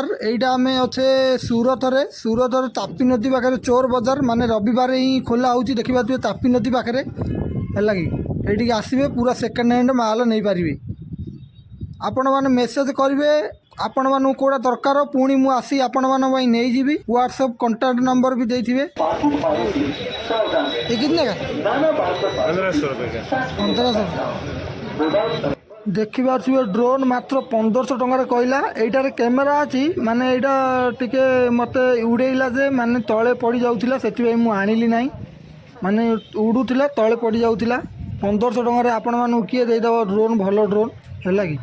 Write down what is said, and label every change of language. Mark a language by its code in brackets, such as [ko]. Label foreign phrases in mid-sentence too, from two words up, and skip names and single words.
[or] ଏଇଟା ଆମେ ଅଛେ ସୁରତରେ ତାପି ନଦୀ ପାଖରେ ଚୋର ବଜାର, ମାନେ ରବିବାର ହିଁ ଖୋଲା ହେଉଛି ଦେଖିପାରୁଥିବେ ତାପି ନଦୀ ପାଖରେ ହେଲା କି। ଏଇଠିକି ଆସିବେ ପୁରା [en] second hand [or] ମାଲ ନେଇପାରିବେ। ଆପଣମାନେ ମେସେଜ୍ କରିବେ ଆପଣମାନଙ୍କୁ କେଉଁଟା ଦରକାର, ପୁଣି ମୁଁ ଆସି ଆପଣମାନଙ୍କ ପାଇଁ ନେଇଯିବି। ହ୍ୱାଟ୍ସଆପ୍ [en] contact number [or] ବି ଦେଇଥିବେ। [hi] ये कितने का 1500 रुपये का। [or] 1500 ଦେଖିପାରୁଥିବେ। ଡ୍ରୋନ୍ ମାତ୍ର 1500 ଟଙ୍କାରେ କହିଲା। ଏଇଟାରେ କ୍ୟାମେରା ଅଛି, ମାନେ ଏଇଟା ଟିକେ ମୋତେ ଉଡ଼େଇଲା ଯେ ମାନେ ତଳେ ପଡ଼ି ଯାଉଥିଲା, ସେଥିପାଇଁ ମୁଁ ଆଣିଲି ନାହିଁ। ମାନେ ଉଡ଼ୁଥିଲା ତଳେ ପଡ଼ି ଯାଉଥିଲା। 1500 ଟଙ୍କାରେ ଆପଣମାନଙ୍କୁ କିଏ ଦେଇଦେବ ଡ୍ରୋନ୍, ଭଲ ଡ୍ରୋନ୍ ହେଲା କି।